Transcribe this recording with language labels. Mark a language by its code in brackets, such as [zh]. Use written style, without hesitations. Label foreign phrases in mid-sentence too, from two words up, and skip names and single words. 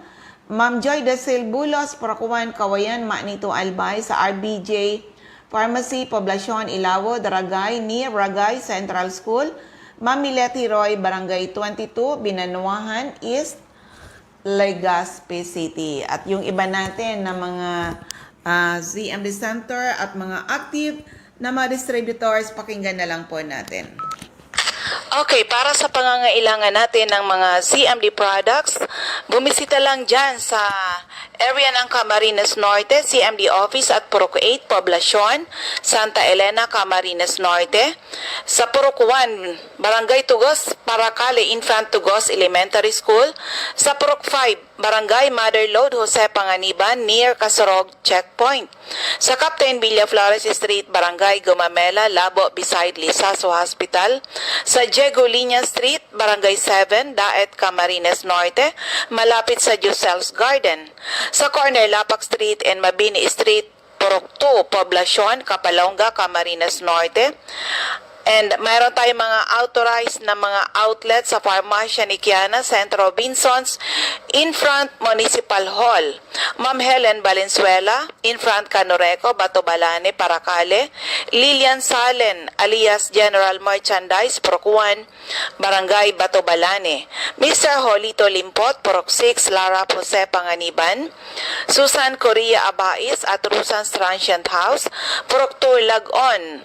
[tl] Ma'am Joy Desil Bulos, Parakuan, Kawayan, Manito Albay, sa RBJ Pharmacy, Poblacion, Ilawo, Daragay, near Ragay Central School. Ma'am Mileti Roy, Barangay 22, Binanuahan East, Legazpi City. At yung iba natin na mga CMD Center at mga active na mga distributors, pakinggan na lang po natin. Okay, para sa pangangailangan natin ng mga CMD products, bumisita lang dyan sa area ng Camarines Norte, CMD Office at Purok 8, Poblacion, Santa Elena, Camarines Norte. Sa Purok 1, Barangay Tugos, Paracale, Infant Tugos Elementary School. Sa Purok 5, Barangay Mother Lode, Jose Panganiban, near Casorog Checkpoint. Sa Captain Villaflores Street, Barangay Gumamela, Labo, beside Lisaso Hospital. Sa Diego Liña Street, Barangay 7, Daet, Camarines Norte, malapit sa Josel's Garden. Sa corner Lapak Street and Mabini Street, Purok 2, Poblacion, Kapalonga, Camarines Norte. And mayroon tayong mga authorized na mga outlet sa Farmacia ni Kiana, Centro Robinsons, [en] in front Municipal Hall. [tl] Ma'am Helen Valenzuela, [en] in front [tl] Canoreco, Batobalane, Paracale. Lilian Salen, alias General Merchandise, Procuan, Barangay Batobalane. Mr. Holito Limpot, Porok 6, Lara Jose Panganiban. Susan Correa Abais at Rusan's Transient House, Porok 2, Lagon.